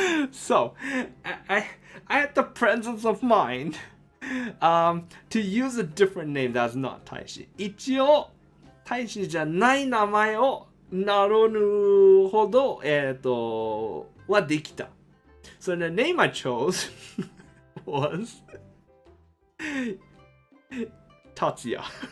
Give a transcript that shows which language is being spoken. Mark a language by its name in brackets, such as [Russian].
[English] So, I had the presence of mind to use a different name that's not 大使。 [Japanese] 一応、大使じゃない名前を名乗るほど、はできた。 [English] So the name I chose was 達也。